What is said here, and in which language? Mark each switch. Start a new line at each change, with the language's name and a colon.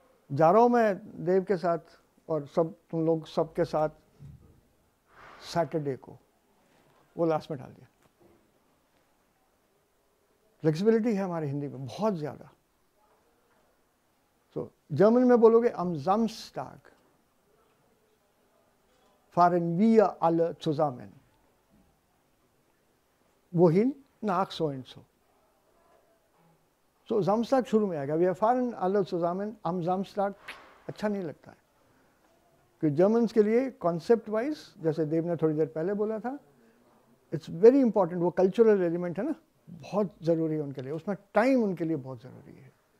Hindi: जा रहा हूँ मैं देव के साथ और सब तुम लोग सबके साथ सैटरडे को, वो लास्ट में डाल दिया। फ्लेक्सिबिलिटी है हमारी हिंदी में बहुत ज़्यादा। तो जर्मन में बोलोगे
German: am Samstag fahren wir alle zusammen, wohin? Nach so und so. So Samstag
Hindi: शुरू में आएगा,
German: wir fahren alle zusammen am Samstag,
Hindi: अच्छा नहीं लगता है, क्योंकि जर्मन्स के लिए कॉन्सेप्ट वाइज, जैसे देव ने थोड़ी देर पहले बोला था,
English: it's very important,
Hindi: वो कल्चरल एलिमेंट है ना, बहुत ज़रूरी है उनके लिए, उसमें टाइम उनके लिए बहुत ज़रूरी है।